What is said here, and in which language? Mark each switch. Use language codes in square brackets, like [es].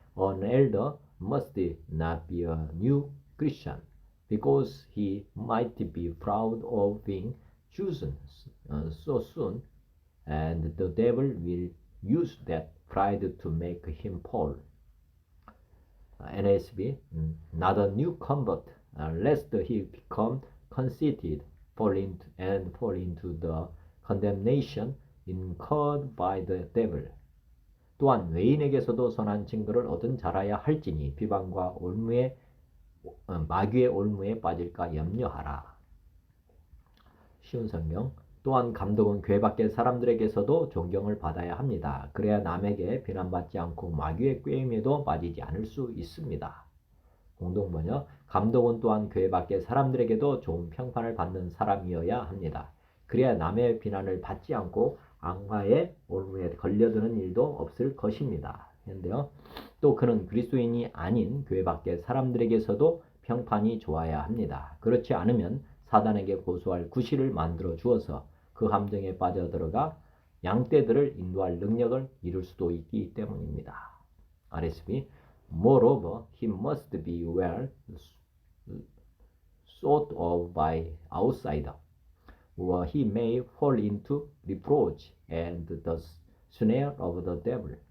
[en] An elder must not be a new Christian, because he might be proud of being chosen so soon, and the devil will use that pride to make him fall. NASB. Not a new convert, lest he become conceited, fall into the condemnation incurred by the devil. [ko] 또한 외인에게서도 선한 증거를 얻은 자라야 할지니 비방과 마귀의 올무에 빠질까 염려하라. 쉬운 성경. 또한 감독은 교회 밖의 사람들에게서도 존경을 받아야 합니다. 그래야 남에게 비난받지 않고 마귀의 꾀임에도 빠지지 않을 수 있습니다. 공동번역. 감독은 또한 교회 밖의 사람들에게도 좋은 평판을 받는 사람이어야 합니다. 그래야 남의 비난을 받지 않고 악마의 올무에 걸려드는 일도 없을 것입니다. 그런데요. 또 그는 그리스도인이 아닌 교회 밖의 사람들에게서도 평판이 좋아야 합니다. 그렇지 않으면 사단에게 고소할 구실을 만들어 주어서 그 함정에 빠져들어가 양떼들을 인도할 능력을 이룰 수도 있기 때문입니다. [en] RSB. Moreover, he must be well thought of by outsider, or he may fall into reproach and the snare of the devil.